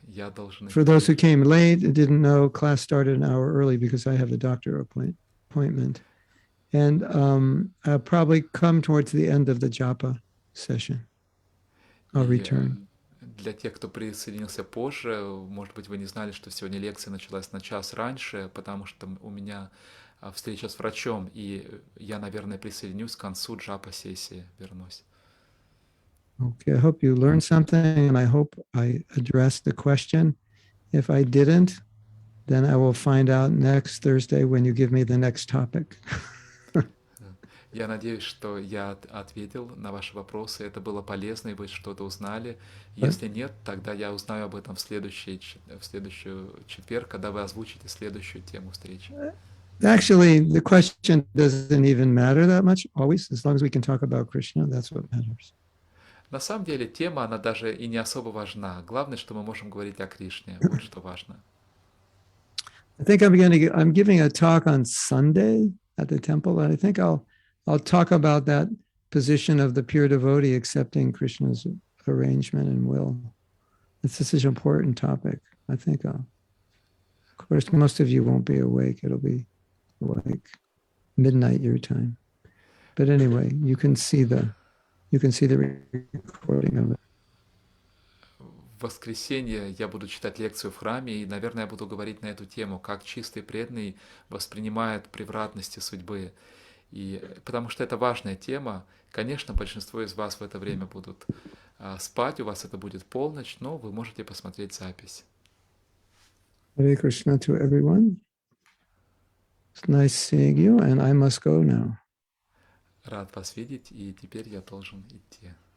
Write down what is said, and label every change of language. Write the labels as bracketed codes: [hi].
[ru] Я должен... [en] For those who came late and didn't know, class started an hour early because I have the doctor appointment. And I'll probably come towards the end of the japa session. I'll return. [ru] Для тех, кто присоединился позже, может быть, вы не знали, что сегодня лекция началась на час раньше, потому что у меня встреча с врачом, и я, наверное, присоединюсь к концу джапа-сессии, вернусь. [en] Okay, I hope you learned something, and I hope I addressed the question. If I didn't, then I will find out next Thursday when you give me the next topic. [ru] Я надеюсь, что я ответил на ваши вопросы, это было полезно, и вы что-то узнали. Если нет, тогда я узнаю об этом в следующий четверг, когда вы озвучите следующую тему встречи. [en] Actually, the question doesn't even matter that much always, as long as we can talk about Krishna, that's what matters. [ru] На самом деле, тема, она даже и не особо важна. Главное, что мы можем говорить о Кришне. Вот что важно. [en] I think I'm giving a talk on Sunday at the temple, and I think I'll talk about that position of the pure devotee accepting Krishna's arrangement and will. This is an important topic. I think of course, most of you won't be awake. It'll be like midnight your time. But anyway, you can see the recording of it. [ru] В воскресенье я буду читать лекцию в храме, и, наверное, я буду говорить на эту тему, как чистый преданный воспринимает превратности судьбы. И потому что это важная тема. Конечно, большинство из вас в это время будут спать, у вас это будет полночь, но вы можете посмотреть запись. [en] Hare Krishna to everyone. It's nice seeing you, and I must go now. [ru] Рад вас видеть, и теперь я должен идти.